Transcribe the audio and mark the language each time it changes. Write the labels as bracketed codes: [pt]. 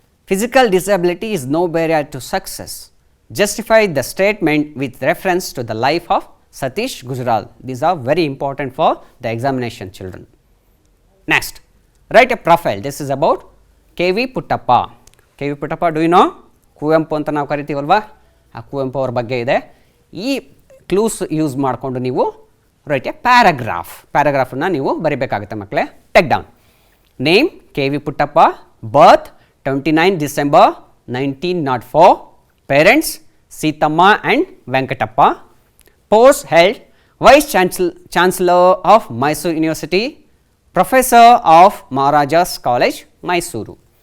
[en] Physical disability is no barrier to success. Justify the statement with reference to the life of Satish Gujral. These are very important for the examination, children. Next, write a profile. This is about KV Puttappa. KV Puttappa, do you know? [kn] Kuvempu ಅಂತ ನಾವು ಕರಿತೀವಲ್ವಾ, ಆ ಕುವೆಂಪು ಅವ್ರ ಬಗ್ಗೆ ಇದೆ. ಈ clues use ಮಾಡಿಕೊಂಡು ನೀವು [en] write a ಪ್ಯಾರಾಗ್ರಾಫನ್ನು [kn] ನೀವು ಬರಿಬೇಕಾಗುತ್ತೆ ಮಕ್ಕಳೇ. [en] Take down. Name KV Puttappa, birth 29 December 1904, parents Seethamma and Venkatappa, post held Vice Chancellor of Mysore University, Professor of Maharajas College, Mysuru.